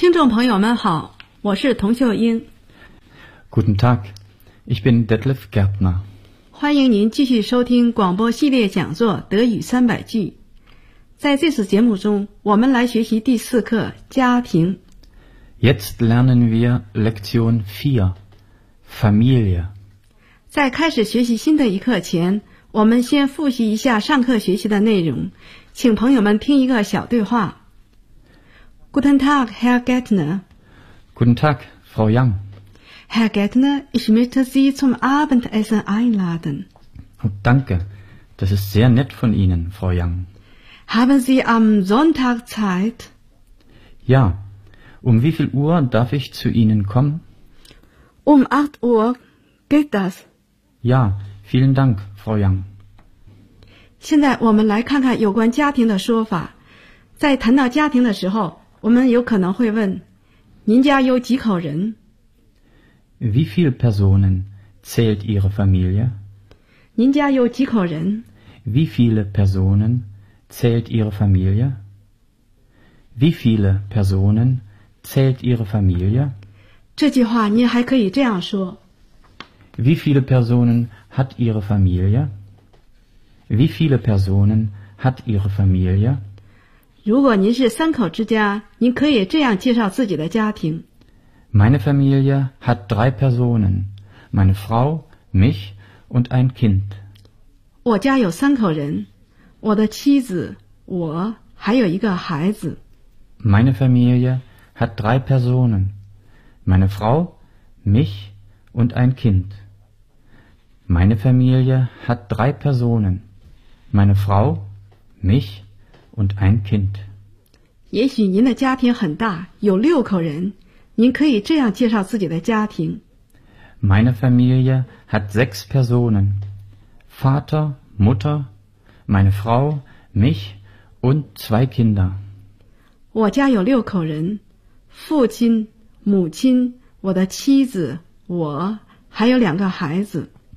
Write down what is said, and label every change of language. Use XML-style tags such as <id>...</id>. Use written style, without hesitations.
<zh>朋友们好，我是童秀英。</zh> <de>Guten Tag, ich bin Detlef Gärtner。</de> <zh>欢迎您继续收听广播系列讲座《德语三百句》。在这次节目中，我们来学习第四课《家庭》。</zh> <de>Jetzt lernen wir Lektion 4, Familie。</de> <zh>在开始学习新的一课前，我们先复习一下上课学习的内容，请朋友们听一个小对话。</zh> <de>Guten Tag, Herr Gärtner. Guten Tag, Frau Yang. Herr Gärtner, ich möchte Sie zum Abendessen einladen. Danke, das ist sehr nett von Ihnen, Frau Yang. Haben Sie am Sonntag Zeit? Ja, um wie viel Uhr darf ich zu Ihnen kommen? Um 8 Uhr, geht das? Ja, vielen Dank, Frau Yang.</de> <zh>现在我们来看看有关家庭的说法。在谈到家庭的时候，我们有可能会问，您家有几口人？</zh> <de>Wie viele Personen zählt Ihre Familie?</de> <zh>您家有几口人？</zh> <de>Wie viele Personen zählt Ihre Familie? Wie viele Personen zählt Ihre Familie?</de> <zh>这句话您还可以这样说。</zh> <de>Wie viele Personen hat Ihre Familie? Wie viele Personen hat Ihre Familie?</de> <zh>如果您是三口之家，您可以这样介绍自己的家庭。</zh> <de>Meine Familie hat 3 Personen, meine Frau, mich und ein Kind.</de> <zh>我家有三口人，我的妻子，我还有一个孩子。</zh> <de>Meine Familie hat 3 Personen, meine Frau, mich und ein Kind. Meine Familie hat 3 Personen, meine Frau, michund ein Kind.</de> <zh>也许您的家庭很大，有六口人，您可以这样介绍自己的家庭。</zh> <de>Meine Familie hat 6 Personen. Vater, Mutter, meine Frau, mich und 2 Kinder.</de> <zh>我家有六口人，父亲，母亲，我的妻子，我，还有两个孩子。</zh>